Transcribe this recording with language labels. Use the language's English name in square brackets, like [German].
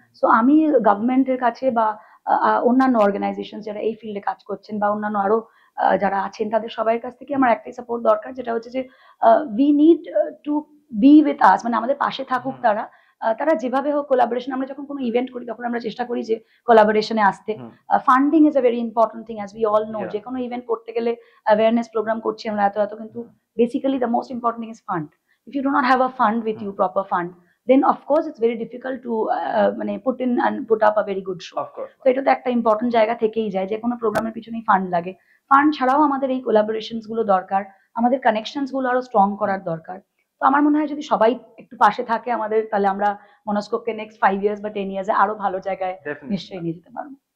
[Bangla] So আমি গভর্নমেন্টের কাছে বা অন্যান্য অর্গানাইজেশন যারা এই ফিল্ডে কাজ করছেন বা অন্যান্য আরো যারা আছেন, তাদের সবার কাছ থেকে আমার একটাই সাপোর্ট দরকার, যেটা হচ্ছে যে [English] we need to be with us, [Bangla] মানে আমাদের পাশে থাকুক তারা। তারা যেভাবে হোক কোলাবোরেশন, আমরা যখন কোনো ইভেন্ট করি তখন আমরা চেষ্টা করি যে কোলাবোরেশনে আসতে। [English] Funding is a very important thing, as we all know. [Bangla] যে কোনো ইভেন্ট করতে গেলে অ্যাওয়ারনেস প্রোগ্রাম করছি আমরা এত, কিন্তু [English] Basically the most important thing is fund. If you do not have a fund with you, proper fund, then of course it's very difficult to মানে put in and put up a very good show. [Bangla] তো এটা তো একটা important জায়গা থেকেই যায়, যে কোনো প্রোগ্রামের পিছনেই ফান্ড লাগে। ফান্ড ছাড়াও আমাদের এই কোলাবোরেশনস গুলো দরকার, আমাদের কানেকশনস গুলো আরো স্ট্রং করার দরকার। তো আমার মনে হয় যদি সবাই একটু পাশে থাকে আমাদের, তাহলে আমরা মনস্কোপকে নেক্সট 5 ইয়ার্স বা 10 ইয়ার্সে আরো ভালো জায়গায় নিশ্চয়ই নিয়ে যেতে পারবো।